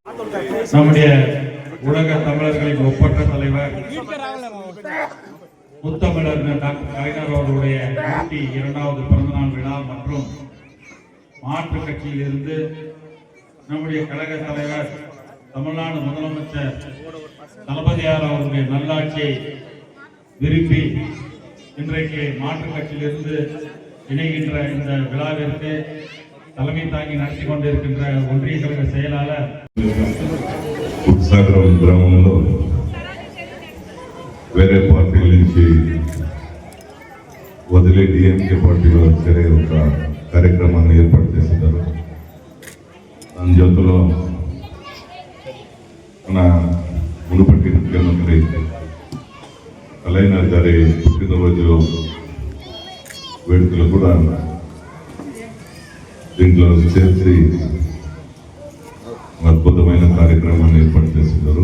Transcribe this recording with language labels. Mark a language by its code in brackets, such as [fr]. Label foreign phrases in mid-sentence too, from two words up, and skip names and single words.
[ta] நம்முடைய உலக தமிழர்களின் ஒப்பற்ற தலைவர் முத்தமிழர் டாக்டர் கலைஞர் அவர்களுடைய 102வது பிறந்தநாள் விழா மற்றும் மாற்றுக் கட்சியில் இருந்து நம்முடைய கழக தலைவர் தமிழ்நாடு முதலமைச்சர் தளபதியார் அவர்களுடைய நல்லாட்சியை விரும்பி இன்றைக்கு மாற்றுக் கட்சியிலிருந்து இணைகின்ற இந்த விழாவிற்கு தலைமை தாங்கி நடத்தி கொண்டிருக்கின்ற ஒன்றிய கழக செயலாளர் [te] ఉత్సాగరం గ్రామంలో వేరే పార్టీల నుంచి వదిలే డిఎంకే పార్టీలో చేరే ఒక కార్యక్రమాన్ని ఏర్పాటు చేస్తున్నారు. దాని జతలో మన మునుపటి ముఖ్యమంత్రి కలైనర్ గారి పుట్టినరోజు వేడుకలు కూడా దీంట్లో చేర్చి అద్భుతమైన కార్యక్రమాన్ని ఏర్పాటు చేస్తున్నారు.